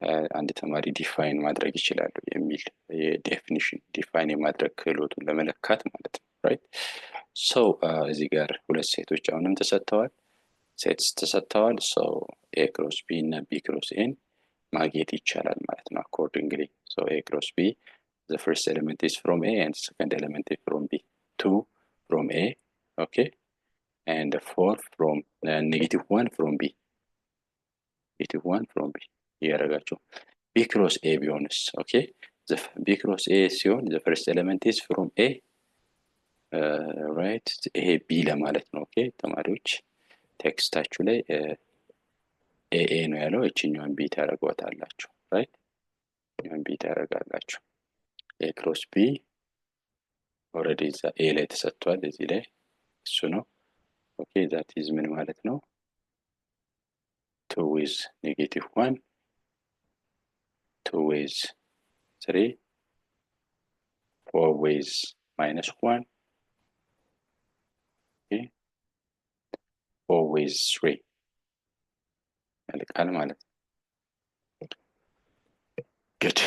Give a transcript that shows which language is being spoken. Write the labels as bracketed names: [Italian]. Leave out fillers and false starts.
[Amharic] አንድ ተማሪ ዲፋይን ማድረግ ይችላሉ የሚል የዴፊኒሽን ዲፋይን የማድረግ ክህሎቱን ለመለካት ማለት ነው። ራይት ሶ እዚህ ጋር ሁለት ሴቶች አሁንም ተሰጥተዋል፣ ሴትስ ተሰጥተዋል። ሶ ኤ ክሮስ ቢ እና ቢ ክሮስ ኤን ማግኘት ይቻላል ማለት ነው አኮርዲንግሊ። ሶ ኤ ክሮስ ቢ [English] the first element is from A and the second element is from B. 2 from A, okay, and 4 from -1 from B. -1 from B. [Amharic] ያደርጋቸው [English] B cross A [Amharic] ቢሆንስ? [English] okay, the B cross A [Amharic] ሲሆን [English] the first element is from A, right? [Amharic] ይሄ B ለማለት ነው። ኦኬ ተማሪዎች ቴክስታችሁ ላይ ኤ ነው ያለው፣ እቺኛውን B ታደርጓታላችሁ። ራይት እቺኛውን B ታደርጋላችሁ። A cross B ኦልሬዲ እዛ ኤ ላይ ተሰጥቷል፣ እዚህ ላይ እሱ ነው። ኦኬ ዛት ኢዝ ምን ማለት ነው? [English] 2 with -1, 2 with 3, 4 with -1, okay, 4 with 3 [Amharic] ያልቃል ማለት ነው። [English] good.